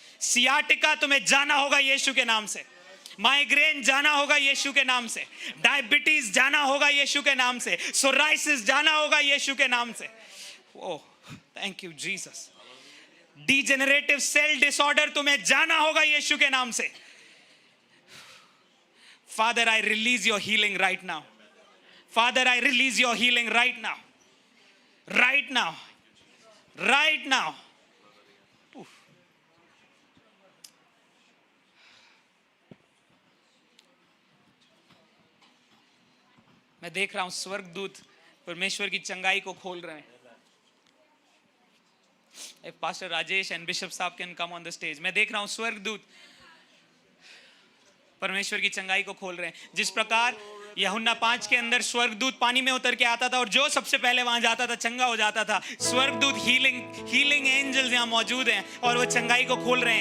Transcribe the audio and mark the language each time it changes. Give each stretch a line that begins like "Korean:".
Hindi: Sciatica तुम्हें जाना होगा यीशु के नाम से, माइग्रेन जाना होगा यीशु के नाम से, डायबिटीज जाना होगा यीशु के नाम से, सोराइसिस जाना होगा यीशु के नाम से।
English: Oh thank you Jesus.
Hindi: Degenerative cell disorder तुम्हें जाना होगा यीशु के नाम से।
English: Father, I release your healing right now. Father, I release your healing right now. Right now. Right now. Oof.
Hindi: मैं देख रहा हूं स्वर्गदूत परमेश्वर की चंगाई को खोल रहे हैं।
English: If Pastor Rajesh and Bishop Saab can come on the stage.
Hindi: मैं देख रहा हूं स्वर्गदूत परमेश्वर की चंगाई को खोल रहे हैं। जिस प्रकार यूहन्ना 5 के अंदर स्वर्गदूत पानी में उतर के आता था और जो सबसे पहले वहां जाता था चंगा हो जाता था, स्वर्गदूत हीलिंग एंजल्स यहां मौजूद हैं और वो चंगाई को खोल रहे हैं।